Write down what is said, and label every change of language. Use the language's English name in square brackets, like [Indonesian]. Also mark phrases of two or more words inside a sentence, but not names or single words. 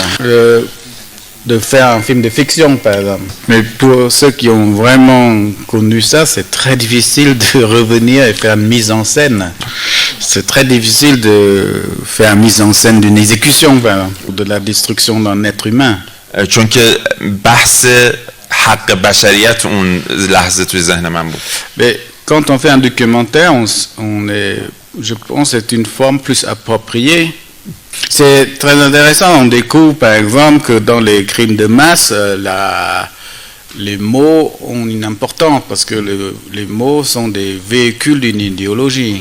[French] De faire un film de fiction, par exemple. Mais pour ceux qui ont vraiment connu ça, c'est très difficile de revenir et faire une mise en scène. C'est très difficile de faire une mise en scène d'une exécution, par exemple, ou de la destruction d'un être humain. [Persian] چون که بحث حق بشریت اون لحظه توی ذهن من بود. [French] Mais quand on fait un documentaire, je pense que c'est une forme plus appropriée. C'est très intéressant. On découvre par exemple que dans les crimes de masse, les mots ont une importance parce que les mots sont des véhicules d'une idéologie.